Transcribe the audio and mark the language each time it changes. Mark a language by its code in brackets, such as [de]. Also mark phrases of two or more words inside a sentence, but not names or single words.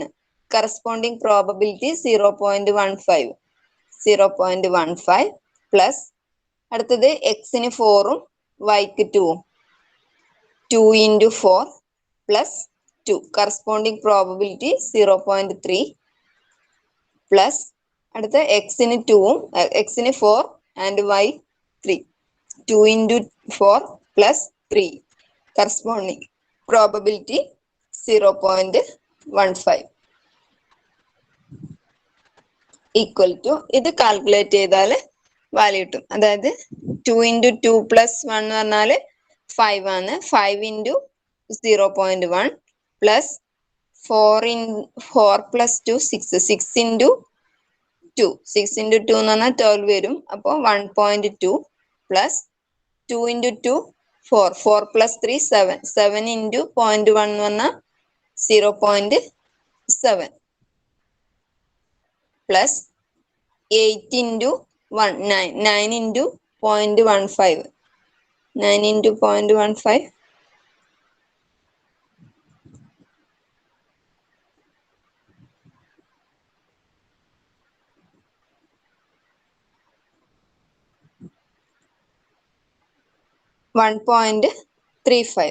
[en] corresponding probability 0.15 plus [ml] അടുത്തത് എക്സിന് 4ഉം വൈക്ക് 2ഉം [en] 2 into 4 plus 2. corresponding probability 0.3 plus [ml] അടുത്ത എക്സിന് 2ഉം എക്സിന് [en] 4 and y 3. 2 into 4 plus 3. Corresponding probability 0.15 equal to [ml] ഇത് കാൽക്കുലേറ്റ് ചെയ്താൽ വാല്യൂ കിട്ടും. അതായത് [en] 2 into 2 plus 1 [ml] എന്ന് പറഞ്ഞാൽ 5 ആണ്. [en] 5 into 0.1 plus 4 plus 2 6. [ml] 6 into 2 എന്ന് പറഞ്ഞാൽ 12 വരും. [en] അപ്പോൾ 1.2 plus 2 into 2 4 plus 3 7 into 0.1 [ml] എന്ന് പറഞ്ഞാൽ [en] 0.7 plus 8 into 1 9 into 0.15 9 into 0.15 1.35.